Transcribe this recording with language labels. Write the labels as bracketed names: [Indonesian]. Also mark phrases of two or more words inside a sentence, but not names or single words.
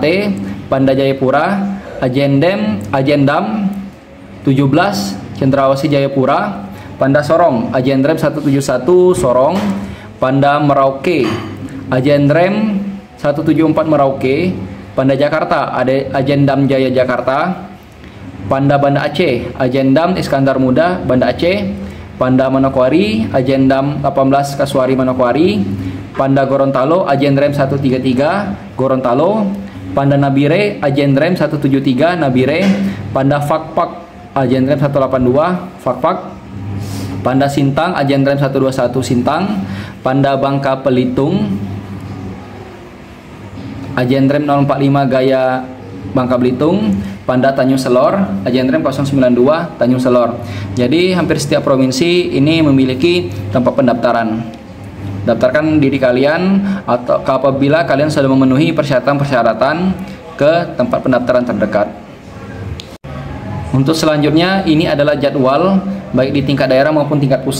[Indonesian] Panda Jayapura Ajendam 17 Cendrawasih Jayapura. Panda Sorong Ajendrem 171 Sorong. Panda Merauke Ajendrem 174 Merauke. Panda Jakarta ada Ajendam Jaya Jakarta. Panda Banda Aceh Ajendam Iskandar Muda Banda Aceh. Panda Manokwari Ajendam 18 Kasuari Manokwari. Panda Gorontalo Ajendrem 133 Gorontalo. Panda Nabire Ajendrem 173 Nabire. Panda Fakpak Ajendrem 182 Fakpak. Panda Sintang Ajendrem 121 Sintang. Panda Bangka Belitung Ajendrem 045 Gaya Bangka Belitung. Panda Tanjung Selor Ajendrem 092 Tanjung Selor. Jadi hampir setiap provinsi ini memiliki tempat pendaftaran. Daftarkan diri kalian atau apabila kalian sudah memenuhi persyaratan-persyaratan ke tempat pendaftaran terdekat. Untuk selanjutnya ini adalah jadwal baik di tingkat daerah maupun tingkat pusat.